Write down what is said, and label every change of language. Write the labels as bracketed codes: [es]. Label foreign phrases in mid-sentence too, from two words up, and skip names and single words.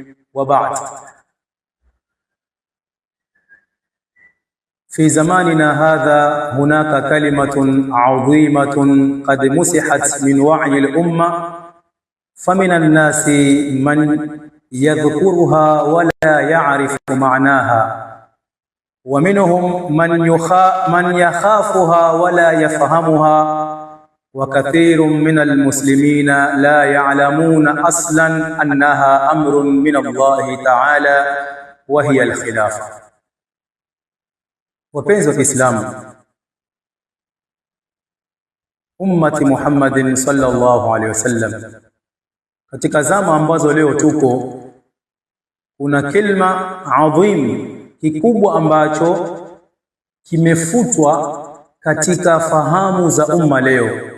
[ar] وبعد، في زماننا هذا هناك كلمة عظيمة قد مسحت من وعي الأمة، فمن الناس من يذكرها ولا يعرف معناها، ومنهم من يخافها ولا يفهمها، وكثير من المسلمين لا يعلمون أصلا أنها أمر من الله تعالى وهي الخلافة. [sw] Wapenzi wa Kiislamu, [ar] أمة محمد صلى الله عليه وسلم, [sw] katika zama ambazo leo tuko, kuna [ar] كلمة عظيم [sw] kikubwa ambacho kimefutwa katika fahamu za umma leo.